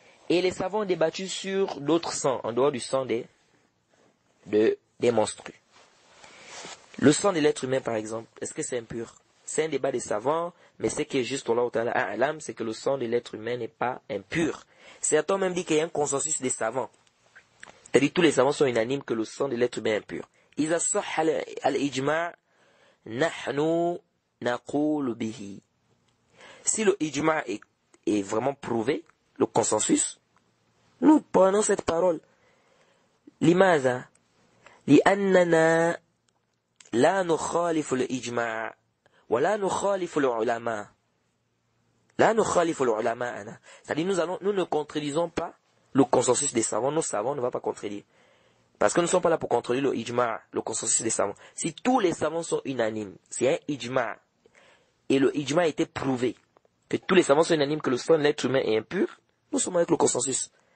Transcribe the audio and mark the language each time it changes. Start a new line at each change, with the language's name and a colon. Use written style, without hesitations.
French: Et les savants ont débattu sur d'autres sangs, en dehors du sang des menstrues. Le sang de l'être humain, par exemple, est-ce que c'est impur? C'est un débat des savants, mais ce qui est juste, c'est que le sang de l'être humain n'est pas impur. Certains même disent qu'il y a un consensus des savants. C'est-à-dire tous les savants sont unanimes que le sang de l'être humain est impur.
Arabic: إذا صح الإجماع نحن نقول به.
French: Si le ijma est vraiment prouvé, le consensus, nous prenons cette parole.
Arabic: لماذا؟ لأننا لا نخالف الإجماع ولا نخالف العلماء. لا نخالف العلماء.
French: C'est-à-dire nous ne contredisons pas le consensus des savants. Nos savants ne vont pas contredire. Parce que nous ne sommes pas là pour contredire le ijma, le consensus des savants. Si tous les savants sont unanimes, c'est un ijma, et le ijma a été prouvé, que tous les savants sont unanimes que le sang de l'être humain est impur, nous sommes avec le consensus.